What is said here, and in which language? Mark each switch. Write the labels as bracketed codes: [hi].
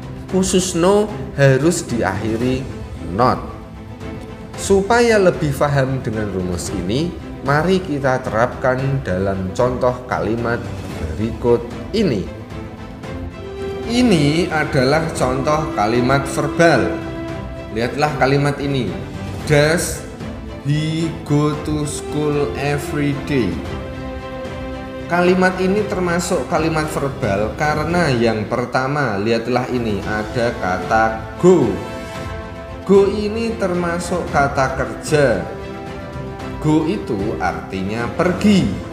[id] Khusus no harus diakhiri not. Supaya lebih paham dengan rumus ini, mari kita terapkan dalam contoh kalimat berikut ini. Ini adalah contoh kalimat verbal. Lihatlah kalimat ini. [en] Does he go to school every day? [id] Kalimat ini termasuk kalimat verbal karena yang pertama, lihatlah ini, ada kata go. Go ini termasuk kata kerja. Go itu artinya pergi.